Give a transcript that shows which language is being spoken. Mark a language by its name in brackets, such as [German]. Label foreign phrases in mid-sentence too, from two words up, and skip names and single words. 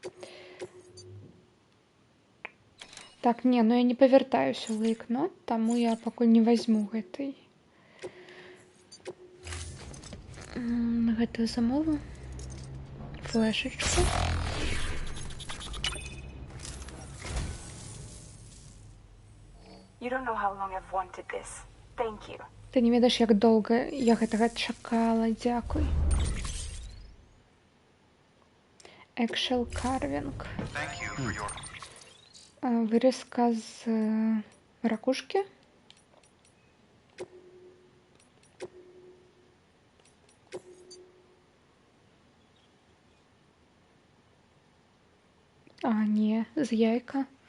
[Belarusian] Так, не, ну я не павяртаюся ў лейкнот, таму я пакуль не возьму гэтую замову. Флешечку. [English] You don't know how long I've wanted this. Thank you. [Belarusian] Ты не ведаеш, як доўга я гэтага чакала. Дзякуй. Eggshell carving. Вырезка з ракушкі. А, не, з яйка.